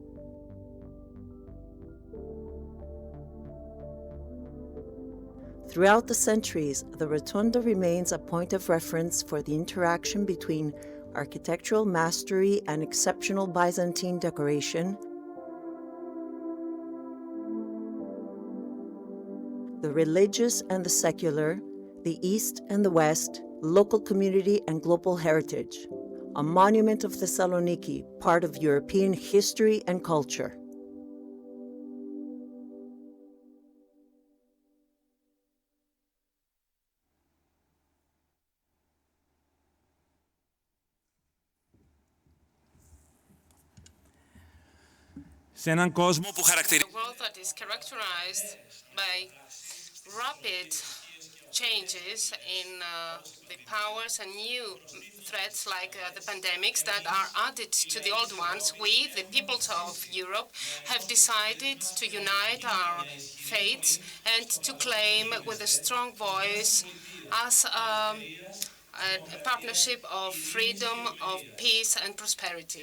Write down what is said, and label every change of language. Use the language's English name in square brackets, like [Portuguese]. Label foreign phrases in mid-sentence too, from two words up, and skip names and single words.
[English] Throughout the centuries, the rotunda remains a point of reference for the interaction between architectural mastery and exceptional Byzantine decoration, the religious and the secular, the East and the West, local community and global heritage. A monument of Thessaloniki, part of European history and culture. [Greek] Σε έναν κόσμο που χαρακτηρίζεται [English] A world that is characterized by rapid changes in the powers and new threats like the pandemics that are added to the old ones, we, the peoples of Europe, have decided to unite our fates and to claim with a strong voice as a partnership of freedom, of peace and prosperity.